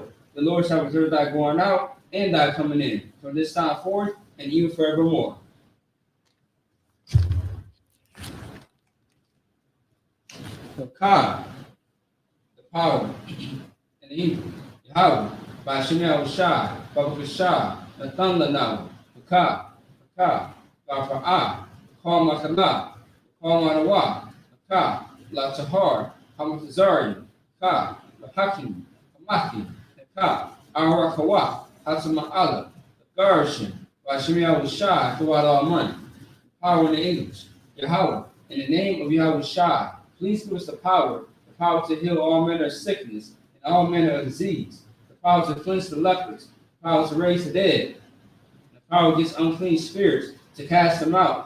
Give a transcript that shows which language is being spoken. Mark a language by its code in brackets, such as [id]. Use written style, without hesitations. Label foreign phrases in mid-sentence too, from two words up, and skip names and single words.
[en] The Lord shall preserve thy going out and thy coming in, from this time forth and even forevermore. So Ka, the power, in the Hebrew, Yahweh, by Shemel Shai, Baba Shai, Nathan Lanau, Ka, Gafa'ah, Kal Makala, Kal Manawa, Ka, La Tahar, Hamatazari, Ka, La Hakim, Hamaki, Ka, Arakawah, Hatama'ala, the Garshin, by Shemel Shai, throughout all money. Power in the English, Yahweh, in the name of Yahweh Shai, please give us the power to heal all manner of sickness and all manner of disease, the power to cleanse the lepers, the power to raise the dead, the power against unclean spirits, to cast them out.